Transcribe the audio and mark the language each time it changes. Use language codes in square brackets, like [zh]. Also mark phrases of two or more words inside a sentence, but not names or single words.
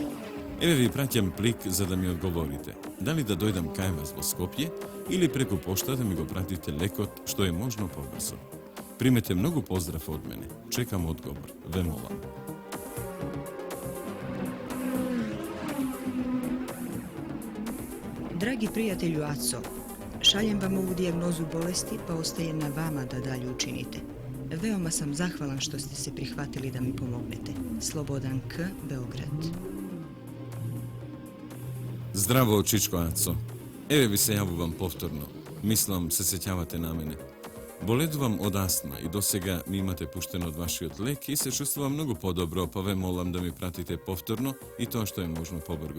[mk] Еве ви праќам плик за да ми одговорите. Дали да дојдам кај вас во Скопје или преку пошта да ми го пратите лекот што е можно побрзо. Примете многу поздрав од мене. Чекам одговор. Ве молам. [sr] Драги пријателju Aco, šaljem vam ovu dijagnozu bolesti pa ostaje na vama da dalje učinite. Veoma sam zahvalan što ste se prihvatili da mi pomognete. Slobodan K. Beograd. [mk] Здраво, Чичко Ацо. Еве ви се јавувам повторно. Мислам, се сеќавате на мене. Боледувам од астма и досега ми имате пуштен од вашиот лек и се чувствувам многу подобро, па ве молам да ми пратите повторно и тоа што е можно побрзо.